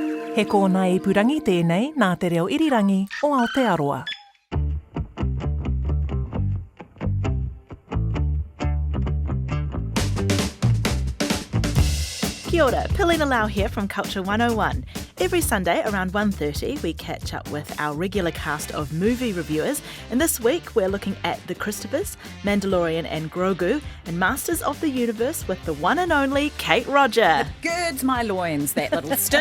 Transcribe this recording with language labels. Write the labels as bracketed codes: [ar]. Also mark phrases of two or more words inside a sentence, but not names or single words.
[mi] He kōna ipurangi tēnei nā te reo irirangi o Aotearoa. [en] Kia ora, Pilina Lau here from Culture 101. Every Sunday around 1:30 we catch up with our regular cast of movie reviewers, and this week we're looking at The Christophers, Mandalorian and Grogu, and Masters of the Universe with the one and only Kate Rodger. Girds my loins, that little sting.